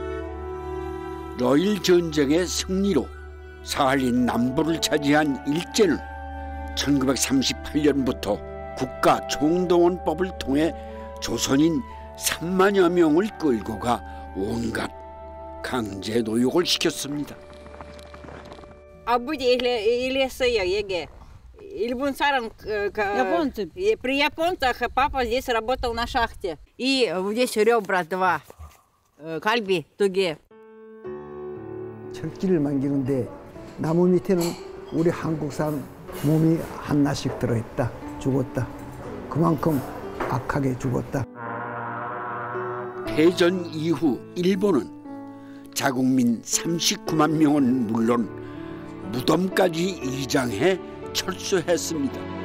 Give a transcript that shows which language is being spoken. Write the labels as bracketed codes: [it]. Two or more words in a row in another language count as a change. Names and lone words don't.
[ko] 러일 전쟁의 승리로 사할린 남부를 차지한 일제는 1938년부터 국가 총동원법을 통해 조선인 3만여 명을 끌고 가 온갖 강제 노역을 시켰습니다. 아버지 일했어요 여기. 일본 사람 [ru] при японцах папа здесь работал на шахте. И здесь ребра два, [ko] 갈비 2개. 철기를 만기는데 나무 밑에는 우리 한국 사람 몸이 하나씩 들어있다. 죽었다. 그만큼 악하게 죽었다. 패전 이후 일본은 자국민 39만 명은 물론 무덤까지 이장해 철수했습니다.